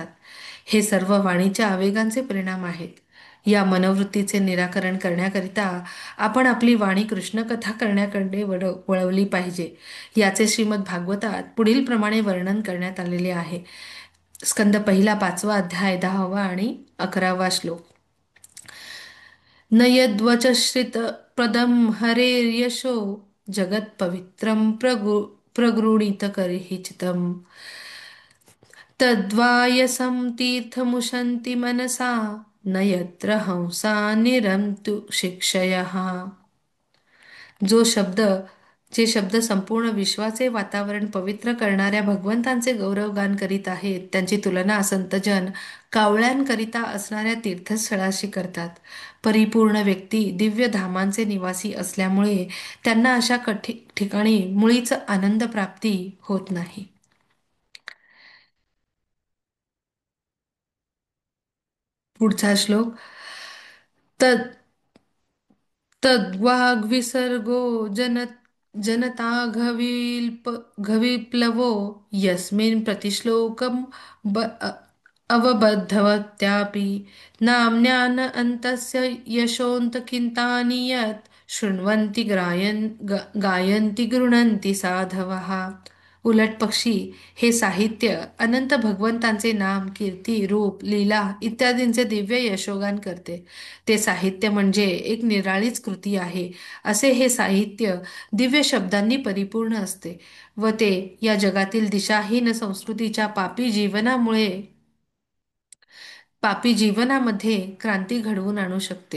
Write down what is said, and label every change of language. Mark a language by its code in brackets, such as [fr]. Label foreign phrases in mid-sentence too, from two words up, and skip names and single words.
[mr] हे सर्व वाणीच्या आवेगांचे परिणाम आहेत. या मनोवृत्तीचे निराकरण करण्याकरिता आपण आपली वाणी कृष्णकथा करण्याकडे वळवली पाहिजे. याचे श्रीमद भागवतात पुढील प्रमाणे वर्णन करण्यात आलेले आहे. स्कंद पहिला 5वा अध्याय 10वा आणि 11वा श्लोक. [sa] न यद्वचश्रित पदम हरेर्यशो जगत पवित्रम प्रगृणीत करहिचितम तद्वायसं तीर्थमुशन्ति मनसा न यत्र हंसा निरंतु शिक्षयः. [mr] जो शब्द जे शब्द संपूर्ण विश्वाचे वातावरण पवित्र करणाऱ्या भगवंतांचे गौरवगान करीत आहेत, त्यांची तुलना संतजन कावळ्यांकरिता असणाऱ्या तीर्थस्थळाशी करतात. परिपूर्ण व्यक्ती दिव्य धामांचे निवासी असल्यामुळे त्यांना अशा ठिकाणी मुळीच आनंद प्राप्ती होत नाही. पुढचा श्लोक. [sa] तद्वाग्विसर्गो जनताघविप्लवो यस्मिन् प्रतिश्लोकम् अवबद्धवत्यापि नाम्न्यान् अन्तस्य यशोऽन्तकिन्तानि यत् शृण्वन्ति गायन्ति गृह्णन्ति साधवः. [mr] उलट पक्षी हे साहित्य अनंत भगवंतांचे नाम, कीर्ती, रूप, लीला इत्यादींचे दिव्य यशोगान करते. ते साहित्य म्हणजे एक निराळीच कृती आहे. असे हे साहित्य दिव्य शब्दांनी परिपूर्ण असते व ते या जगातील दिशाहीन संस्कृतीच्या पापी जीवनामुळे पापी जीवनामध्ये क्रांती घडवून आणू शकते.